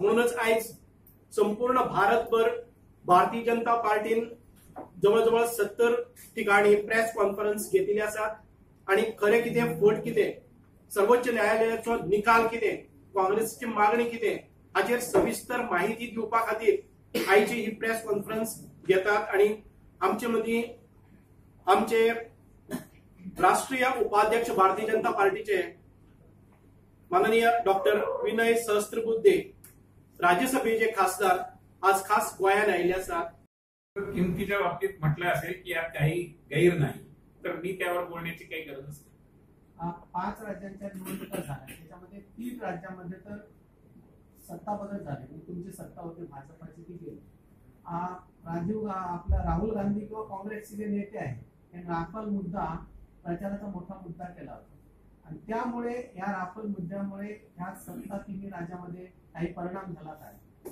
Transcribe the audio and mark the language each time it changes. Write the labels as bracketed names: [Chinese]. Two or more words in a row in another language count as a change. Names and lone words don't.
[Konkani] म्हणूनच आयज संपूर्ण भारतभर भारतीय जनता पार्टीन जवळ 70 ठिकाणी [English] press conference [Konkani] घेतिल्ली आसात आणि खरें कितें फट कितें, सर्वोच्च न्यायालयाचो निकाल कितें, काँग्रेसची मागणी कितें हाचेर सविस्तर माहिती दिवपा खातीर आयची ही [English] press conference [Konkani] घेतात। आणि आमचे मदीं आमचे राष्ट्रीय उपाध्यक्ष भारतीय जनता पार्टीचे माननीय डॉक्टर विनय सहस्त्रबुद्धे, राज्यसभेचे खासदार आज खास गोंयांत आयिल्ले आसात। [Marathi] किमतीच्या बाबतीत म्हटलं असेल की यात काही गैर नाही, तर मी त्यावर बोलण्याची काही गरज नसते। 5 राज्यांच्या निवडणुका झाल्या, त्याच्यामध्ये 3 राज्यांमध्ये तर सत्ता बदल झाले, तुमची सत्ता होती भाजपाची ती गेली। आपला राहुल गांधी किंवा काँग्रेसचे जे नेते आहेत त्यांनी राफेल मुद्दा प्रचाराचा मोठा मुद्दा केला होता आणि त्यामुळे या राफेल मुद्द्यामुळे ह्या सत्ता 3 राज्यामध्ये काही परिणाम झाला काय?